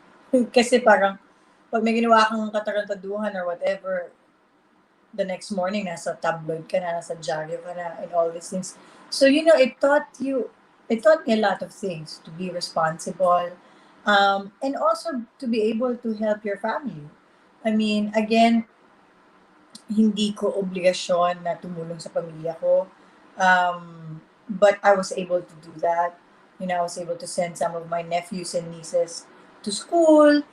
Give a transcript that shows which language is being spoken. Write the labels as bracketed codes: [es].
[tl] Kasi parang, pag may ginawa kang katarantaduhan or whatever, [en] the next morning, [tl] nasa tabloid ka na, nasa dyaryo ka na, [en] and all these things. So, it taught me a lot of things, to be responsible, and also to be able to help your family. I mean, again, [tl] hindi ko obligasyon na tumulong sa pamilya ko. [en] But I was able to do that. I was able to send some of my nephews and nieces to school.